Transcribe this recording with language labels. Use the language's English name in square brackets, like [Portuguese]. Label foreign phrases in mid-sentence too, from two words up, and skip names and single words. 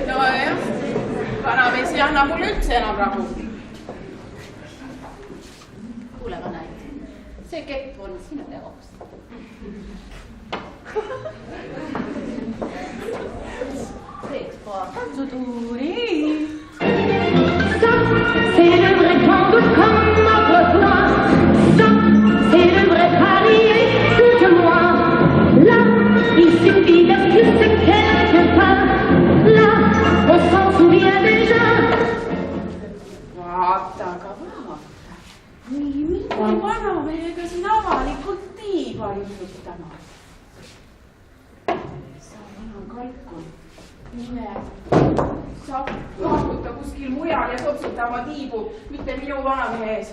[Estonian] nojah, vanamees ei anna mulle üldse enam rahu. kuule, vanaid, see kepp on sinu jaoks. teeks paar tantsutuuri. [French] C'est le vrai tango comme autrefois. Ça, c'est le vrai palier de moi. Là, il suffit de plus quelques pas. Là, on s'en souvient déjà. [Estonian] vaata, aga vaata. nii mingi vanamehega siin avalikult tiiba liigutama. sa vana kalkun, mine. sa kaaluta kuskil mujal ja topsita oma tiibu, mitte minu vanamehe ees.